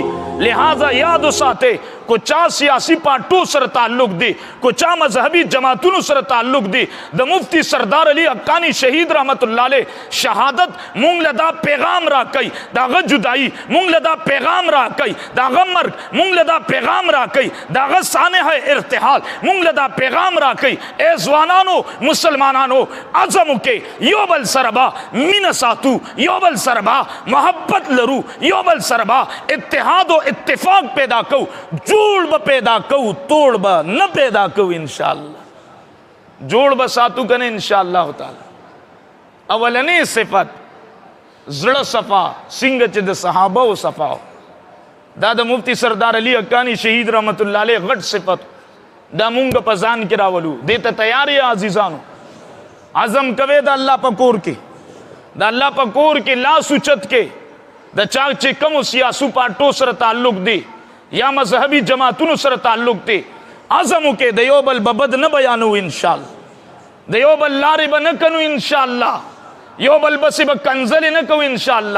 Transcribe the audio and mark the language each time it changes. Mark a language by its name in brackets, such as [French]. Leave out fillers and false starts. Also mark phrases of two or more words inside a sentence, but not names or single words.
[Pashto] لہذا یاد وساته کو چا سیاسی پارټو سره تعلق دی، کو چا مذهبي جماعتونو سره تعلق دی، د مفتی سردار علی حقانی شهید رحمت الله علیه شهادت مونږ له دا پیغام را کوي، داغه جدائی مونږ له دا پیغام را کوي، داغه مرګ مونږ له دا پیغام را کوي، داغه سانحه ارتحال مونږ له دا پیغام را کوي. ای ځوانانو مسلمانانو عزم وکړئ، یو بل سره به مینه ساتو، یو بل سره به محبت لرو، یو بل سره به اتحاد و اتفاق پیدا کو، جوڑ با پیدا کو، توڑ با نہ پیدا کو انشاءاللہ. جوڑ با ساتو کنے انشاءاللہ تعالی. اولنی صفت زړه صفا سنگ چې د صحابه او صفا، دا د مفتی سردار علی حقانی شهید رحمت الله علیه غټ صفت، دا مونږ په ځان کې راولو. دې ته تیار یا عزیزانو؟ عزم کوي د الله په کور کې، د الله په کور کې لاس اوچت کې د چا چې کوم سیاسو پارټو سره تعلق دی یا مذهبي جماعتونو سره تعلق دی، عزم وکړئ د یو بل بد نه بیانو انشاءالله، د یو بل لارې به نه کنو انشاءالله، یو بل بسې به کنځلې نه کوو انشاءالله.